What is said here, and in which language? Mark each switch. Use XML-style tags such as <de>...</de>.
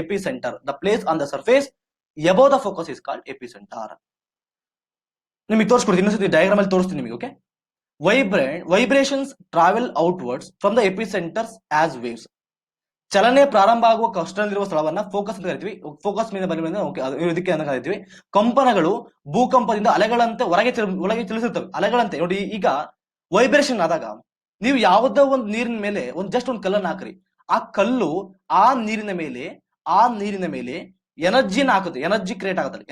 <en>Epicentre, the place on the surface above the focus is called epicentre.</en> <kn>ನಿಮಗೆ ತೋರಿಸ್ಕೊಡ್ತೀನಿ, ಇನ್ನೊಂದ್ಸತಿ diagram ಅಲ್ಲಿ ತೋರಿಸ್ತೀನಿ ನಿಮಗೆ.</kn> <en>Okay, vibrations travel outwards from the epicenters as waves.</en> <kn>ಚಲನೆ ಪ್ರಾರಂಭ ಆಗುವ ಕಷ್ಟದಲ್ಲಿರುವ ಸ್ಥಳವನ್ನ ಫೋಕಸ್ ಅಂತ ಕರಿತೀವಿ. ಫೋಕಸ್ ಮೇಲೆ ಇದಕ್ಕೆ ಅಂತ ಕರಿತೀವಿ. ಕಂಪನಗಳು ಭೂಕಂಪದಿಂದ ಅಲೆಗಳಂತೆ ಒಳಗೆ ಚಲಿಸುತ್ತವೆ. ಅಲೆಗಳಂತೆ ನೋಡಿ, ಈಗ ವೈಬ್ರೇಷನ್ ಆದಾಗ ನೀವು ಯಾವುದೋ ಒಂದು ನೀರಿನ ಮೇಲೆ ಜಸ್ಟ್ ಒಂದು ಕಲ್ಲನ್ನು ಹಾಕ್ರಿ, ಆ ಕಲ್ಲು ಆ ನೀರಿನ ಮೇಲೆ ಎನರ್ಜಿನ ಹಾಕುತ್ತೆ, ಎನರ್ಜಿ ಕ್ರಿಯೇಟ್ ಆಗುತ್ತೆ.</kn>